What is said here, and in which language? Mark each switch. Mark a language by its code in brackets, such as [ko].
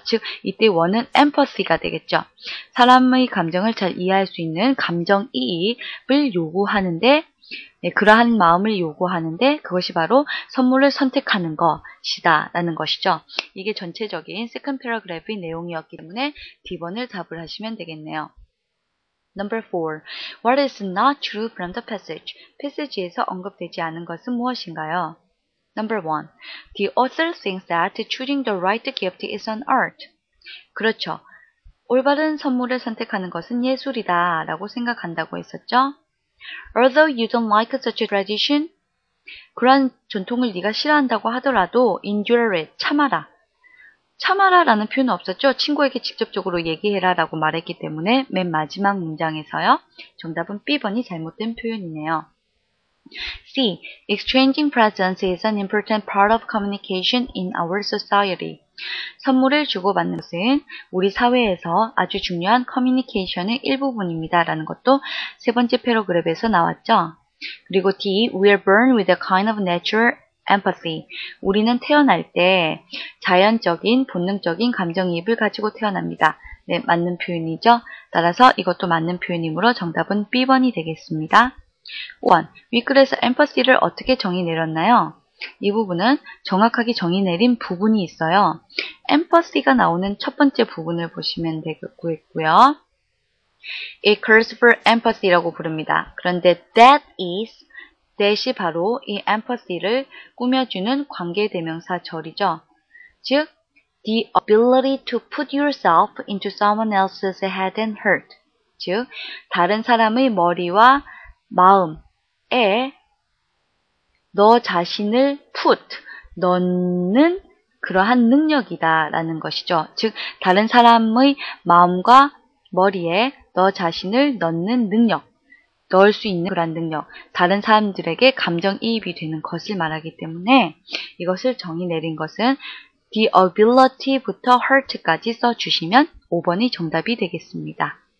[ko] 즉 이때 원은 empathy가 되겠죠. 사람의 감정을 잘 이해할 수 있는 감정이입을 요구하는데 그러한 마음을 요구하는데 그것이 바로 선물을 선택하는 것이다 라는 것이죠. 이게 전체적인 second paragraph의 내용이었기 때문에 D번을 답을 하시면 되겠네요. [en] Number 4. What is not true from the passage? [ko] 패시지에서 언급되지 않은 것은 무엇인가요? [en] Number 1. The author thinks that choosing the right gift is an art. [ko] 그렇죠. 올바른 선물을 선택하는 것은 예술이다 라고 생각한다고 했었죠. [en] Although you don't like such a tradition, [ko] 그러한 전통을 네가 싫어한다고 하더라도 [en] endure it, [ko] 참아라. 참아라 라는 표현은 없었죠. 친구에게 직접적으로 얘기해라 라고 말했기 때문에 맨 마지막 문장에서요. 정답은 B번이 잘못된 표현이네요. [en] C. Exchanging presents is an important part of communication in our society. [ko] 선물을 주고받는 것은 우리 사회에서 아주 중요한 커뮤니케이션의 일부분입니다. 라는 것도 세 번째 패러그래프에서 나왔죠. 그리고 D. [en] We are born with a kind of natural empathy. [ko] 우리는 태어날 때 자연적인, 본능적인 감정이입을 가지고 태어납니다. 네, 맞는 표현이죠. 따라서 이것도 맞는 표현이므로 정답은 B번이 되겠습니다. 5번, 윗글에서 empathy를 어떻게 정의 내렸나요? 이 부분은 정확하게 정의 내린 부분이 있어요. empathy가 나오는 첫 번째 부분을 보시면 되겠고요. [en] It calls for empathy라고 [ko] 부릅니다. 그런데 that이 바로 이 empathy를 꾸며주는 관계대명사절이죠. [en] 즉, the ability to put yourself into someone else's head and heart. [ko] 즉, 다른 사람의 머리와 마음에 너 자신을 넣는 그러한 능력이다 라는 것이죠. 즉, 다른 사람의 마음과 머리에 너 자신을 넣는 능력, 넣을 수 있는 그런 능력, 다른 사람들에게 감정이입이 되는 것을 말하기 때문에 이것을 정의 내린 것은 the ability부터 hurt까지 써주시면 5번이 정답이 되겠습니다.